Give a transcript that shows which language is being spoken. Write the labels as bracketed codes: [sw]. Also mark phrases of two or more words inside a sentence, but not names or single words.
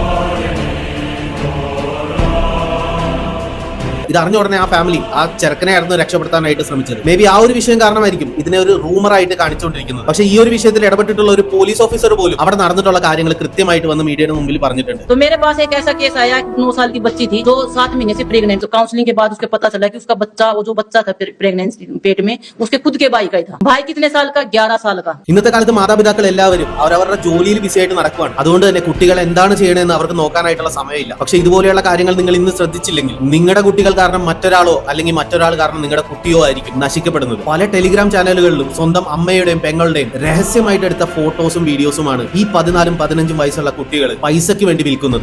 [ml] ഇത് അറിഞ്ഞ ഉടനെ ആ ഫാമിലി ആ ചെറുക്കനെയായിരുന്നു രക്ഷപ്പെടുത്താനായിട്ട് ശ്രമിച്ചത്. മേ ബി ആ ഒരു വിഷയം കാരണമായിരിക്കും ഇതിനെ ഒരു റൂമർ ആയിട്ട് കാണിച്ചുകൊണ്ടിരിക്കുന്നത്. പക്ഷേ ഈ ഒരു വിഷയത്തിൽ ഇടപെട്ടിട്ടുള്ള ഒരു [en] police officer [ml] പോലും അവിടെ നടന്നിട്ടുള്ള കാര്യങ്ങൾ കൃത്യമായിട്ട് വന്ന് മീഡിയയുടെ മുമ്പിൽ പറഞ്ഞിട്ടുണ്ട്. [hi] तो मेरे पास एक ऐसा केस आया, 9 साल की बच्ची थी जो 7 महीने से प्रेग्नेंट। तो काउंसलिंग के बाद उसको पता चला कि उसका बच्चा, वो जो बच्चा था प्रेगनेंसी पेट में, उसके खुद के भाई का ही था। भाई कितने साल का? 11 साल का। [ml] ഇന്നത്തെ കാലത്ത് മാതാപിതാക്കൾ എല്ലാവരും അവരവരുടെ ജോലിയിൽ ബിസിയായിട്ട് നടക്കുകയാണ്. അതുകൊണ്ട് തന്നെ കുട്ടികൾ എന്താണ് ചെയ്യണമെന്ന് അവർക്ക് നോക്കാനായിട്ടുള്ള സമയമില്ല. പക്ഷേ ഇതുപോലെയുള്ള കാര്യങ്ങൾ നിങ്ങൾ ഇന്ന് ശ്രദ്ധിച്ചില്ലെങ്കിൽ നിങ്ങളുടെ കുട്ടികൾ കാരണം മറ്റൊരാളോ അല്ലെങ്കിൽ മറ്റൊരാൾ കാരണം നിങ്ങളുടെ കുട്ടിയോ ആയിരിക്കും നശിക്കപ്പെടുന്നത്. പല ടെലിഗ്രാം ചാനലുകളിലും സ്വന്തം അമ്മയുടെയും പെങ്ങളുടെയും രഹസ്യമായിട്ട് എടുത്ത ഫോട്ടോസും വീഡിയോസുമാണ് ഈ 14-15 വയസ്സുള്ള കുട്ടികൾ പൈസയ്ക്ക് വേണ്ടി വിൽക്കുന്നത്.